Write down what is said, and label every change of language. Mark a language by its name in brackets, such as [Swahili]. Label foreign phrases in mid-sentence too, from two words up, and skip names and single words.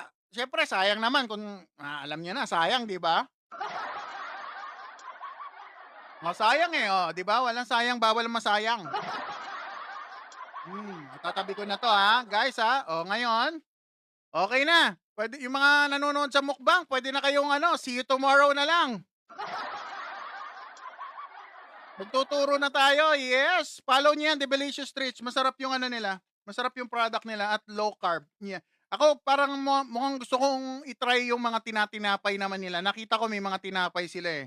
[Filipino] Siyempre, sayang naman kung alam niyo na, sayang, di ba? Oh, sayang eh, oh, di ba? Walang sayang, bawal masayang. Tatabi ko na to ha, guys ha. Oh, ngayon, okay na. Pwede, yung mga nanonood sa mukbang, pwede na kayong [English] see you tomorrow [Filipino] na lang. Magtuturo na tayo, yes. Follow niyo yan, Devilicious Treats. Masarap yung nila. Masarap yung product nila at [English] low carb. [Filipino] Yeah. Ako parang mukhang gusto kong itry yung mga tinatinapay naman nila. Nakita ko may mga tinapay sila eh.